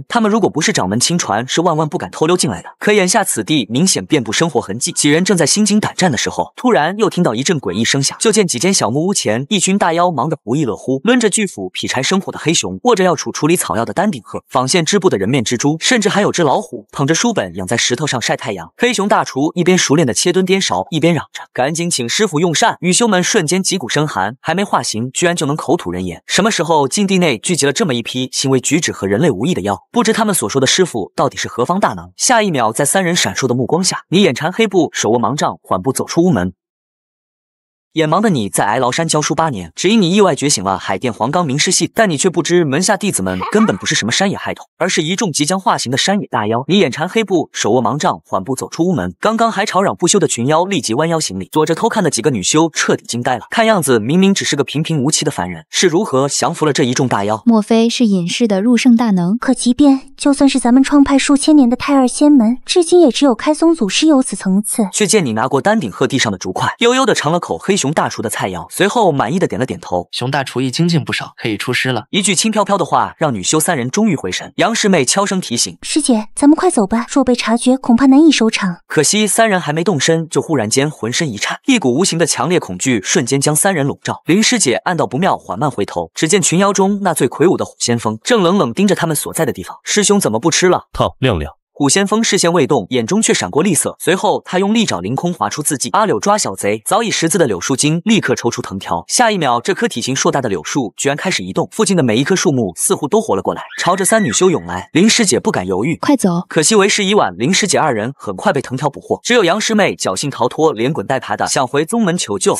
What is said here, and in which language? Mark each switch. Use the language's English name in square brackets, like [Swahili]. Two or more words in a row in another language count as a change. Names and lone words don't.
[Chinese] 他們如果不是掌門親傳，是萬萬不敢偷溜進來的。可眼下此地明顯遍布生活痕跡，幾人正在心驚膽戰的時候，突然又聽到一陣詭異聲響，就見幾間小木屋前，一群大妖忙得不亦樂乎，掄着巨斧劈柴生火的黑熊，握着要处理草藥的丹頂鶴，纺线織布的人面蜘蛛，甚至還有只老虎捧着書本養在石頭上曬太陽。黑熊大廚一邊熟練的切墩顛勺，一邊嚷着：“趕緊請師傅用膳！” 女修們瞬間脊骨生寒，還沒化形，居然就能口吐人言。什麼時候禁地內聚集了這麼一批行為舉止和人類無異的妖？不知他們所說的師傅到底是何方大能？下一秒，在3人閃烁的目光下，你眼纏黑布，手握盲杖，緩步走出屋門。眼盲的你在哀牢山教書8年，只因你意外覺醒了海淀黃岡明示系，但你卻不知門下弟子們根本不是什麼山野孩童，而是一眾即將化形的山野大妖。你眼纏黑布，手握盲杖，緩步走出屋門。剛剛還吵嚷不休的群妖立即彎腰行禮，躲着偷看的幾個女修徹底驚呆了。看樣子明明只是個平平無奇的凡人，是如何降服了這一眾大妖？莫非是隱世的入聖大能？可即便就算是咱們創派數千年的胎兒仙門，至今也只有開宗祖師有此層次。卻見你拿過丹頂鶴地上的竹塊，悠悠地嘗了口黑熊大廚的菜肴，隨後滿意的點了點頭。熊大廚藝精進不少，可以出師了。一句輕飄飄的話讓女修3人終於回神。楊师妹悄聲提醒：“ 師姐，咱們快走吧，若被察覺，恐怕難以收場。” 可惜3人還沒動身，就忽然間渾身一顫，一股無形的強烈恐懼瞬間將3人籠罩。林師姐暗道不妙，緩慢回頭，只見群妖中那最魁梧的虎先鋒正冷冷盯着他們所在的地方。師兄怎麼不吃了？套亮亮。虎先锋視線未動，眼中卻閃過厲色。隨後，他用利爪凌空劃出字跡：“阿柳抓小賊。”早已識字的柳樹精立刻抽出藤條。下一秒，這棵體型碩大的柳樹居然開始移動，附近的每一棵樹木似乎都活了過來，朝着3女修湧來。林師姐不敢猶豫，快走！可惜為時已晚，林師姐2人很快被藤條捕獲，只有楊師妹僥倖逃脫，連滾帶爬的想回宗門求救。